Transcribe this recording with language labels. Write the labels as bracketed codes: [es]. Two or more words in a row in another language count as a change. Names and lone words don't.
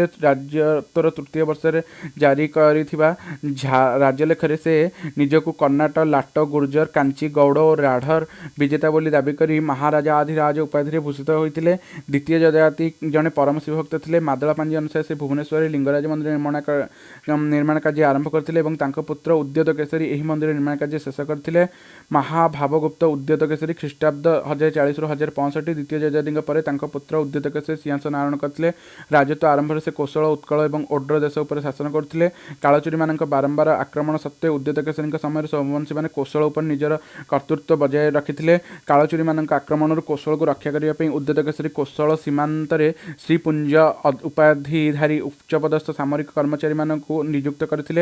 [or] ରାଜତ୍ୱର ତୃତୀୟ ବର୍ଷରେ ଜାରି କରିଥିବା ରାଜଲେଖରେ ସେ ନିଜକୁ କର୍ଣ୍ଣାଟ ଲାଟ ଗୁର୍ଜର କାଞ୍ଚି ଗୌଡ଼ ଓ ରାଢ଼ର ବିଜେତା ବୋଲି ଦାବି କରି ମହାରାଜାଧିରାଜ ଉପାଧିରେ ଭୂଷିତ ହୋଇଥିଲେ। ଦ୍ୱିତୀୟ ଯଯାତି ଜଣେ ପରମ ଶିବଭକ୍ତ ଥିଲେ। ମାଦଳାପାଞ୍ଜି ଅନୁସାରେ ସେ ଭୁବନେଶ୍ୱରରେ ଲିଙ୍ଗରାଜ ମନ୍ଦିର ନିର୍ମାଣ କାର୍ଯ୍ୟ ଆରମ୍ଭ କରିଥିଲେ ଏବଂ ତାଙ୍କ ପୁତ୍ର ଉଦ୍ୟୋତ କେଶରୀ ଏହି ମନ୍ଦିର ନିର୍ମାଣ କାର୍ଯ୍ୟ ଶେଷ କରିଥିଲେ। ମହାଭାବଗୁପ୍ତ ଉଦ୍ୟତ କେଶରୀ ଖ୍ରୀଷ୍ଟାବ୍ଦ 1040 1065 ଦ୍ୱିତୀୟ ଜୟାଦିଙ୍କ ପରେ ତାଙ୍କ ପୁତ୍ର ଉଦ୍ୟତ କେଶରୀ ସିଂହାସନ ଆରୋହଣ କରିଥିଲେ। ରାଜତ୍ୱ ଆରମ୍ଭରେ ସେ କୋଶଳ ଉତ୍କଳ ଏବଂ ଓଡ୍ର ଦେଶ ଉପରେ ଶାସନ କରୁଥିଲେ। କାଳଚୁରୀମାନଙ୍କ ବାରମ୍ବାର ଆକ୍ରମଣ ସତ୍ତ୍ୱେ ଉଦ୍ୟତ କେଶରୀଙ୍କ ସମୟରେ ସୋମବଂଶୀମାନେ କୋଶଳ ଉପରେ ନିଜର କର୍ତ୍ତୃତ୍ୱ ବଜାୟ ରଖିଥିଲେ। କାଳଚୁରୀମାନଙ୍କ ଆକ୍ରମଣରୁ କୋଶଳକୁ ରକ୍ଷା କରିବା ପାଇଁ ଉଦ୍ୟତ କେଶରୀ କୋଶଳ ସୀମାନ୍ତରେ ଶ୍ରୀପୁଞ୍ଜ ଉପାଧିଧାରୀ ଉଚ୍ଚପଦସ୍ଥ ସାମରିକ କର୍ମଚାରୀମାନଙ୍କୁ ନିଯୁକ୍ତ କରିଥିଲେ।